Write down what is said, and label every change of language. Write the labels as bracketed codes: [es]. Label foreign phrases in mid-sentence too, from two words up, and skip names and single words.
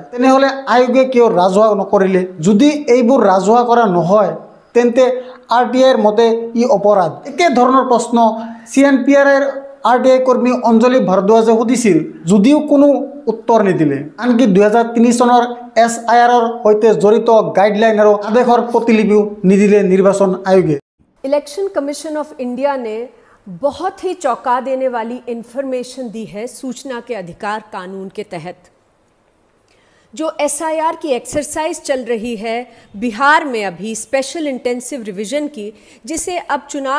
[as] তেনেহ'লে আয়োগে কিয় ৰাজহুৱা নকৰিলে? যদি এইবোৰ ৰাজহুৱা কৰা নহয় তেন্তে RTIৰ মতে ই অপৰাধ। একে ধৰণৰ প্ৰশ্ন CNPRৰ RTI কৰ্মী অঞ্জলি ভাৰদ্বাজে সুধিছিল, যদিও কোনো উত্তৰ নিদিলে। আনকি 2003 চনৰ SIRৰ সৈতে জড়িত গাইডলাইন আৰু আদেশৰ প্ৰতিলিপিও নিদিলে নিৰ্বাচন আয়োগে। [hi] इलेक्शन कमीशन ऑफ इंडिया ने बहुत ही चौंका देने वाली इंफॉर्मेशन दी है सूचना के अधिकार कानून के तहत। जो SIR की एक्सरसाइज चल रही है बिहार में अभी [en] special intensive revision [hi] की, जिसे अब चुनाव